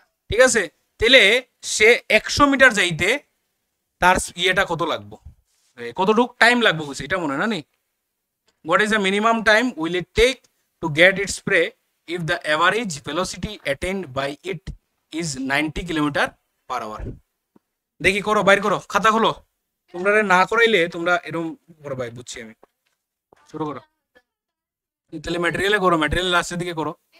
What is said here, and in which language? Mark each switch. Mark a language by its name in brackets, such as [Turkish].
[Bangla] ঠিক আছে, তাহলে সে 100 মিটার যাইতে তার ইয়েটা কত লাগবো, কতটুক টাইম লাগবো বুঝছি এটা মনে না নি। [English] What is the minimum time will it take to get its prey if the average velocity attained by it is 90 km/h? [Bangla] দেখি করো, বাইর করো, খাতা খোলো। তোমরা না করাইলে তোমরা এরকম করো, বাইর বুঝছি আমি। শুরু করো। তাহলে ম্যাটেরিয়ালে করো, ম্যাটেরিয়াল লাস্টের দিকে করো।